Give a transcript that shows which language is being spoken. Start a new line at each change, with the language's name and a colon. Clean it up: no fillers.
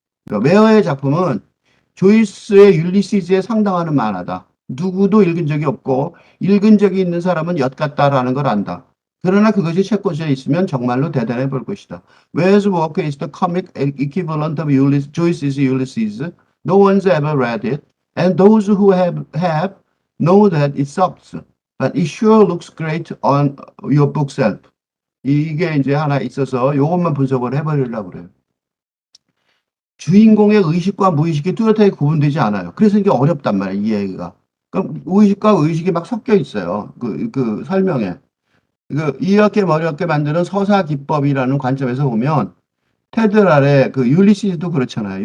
Korean: 그러니까 웨어의 작품은 조이스의 율리시즈에 상당하는 만화다. 누구도 읽은 적이 없고 읽은 적이 있는 사람은 엿같다라는 걸 안다. 그러나 그것이 책꽂이에 있으면 정말로 대단해 볼 것이다.
English: Where's work is the comic equivalent of Joyce's Ulysses. No one's ever read it, and those who have know that it sucks. But it sure looks great on your bookshelf.
Korean: 이게 이제 하나 있어서 이것만 분석을 해버리려고 그래요. 주인공의 의식과 무의식이 뚜렷하게 구분되지 않아요. 그래서 이게 어렵단 말이에요, 이해가. 그럼 의식과 의식이 막 섞여 있어요. 그 설명에. 이렇게 어렵게 만드는 서사 기법이라는 관점에서 보면 테드랄의 그 율리시즈도 그렇잖아요.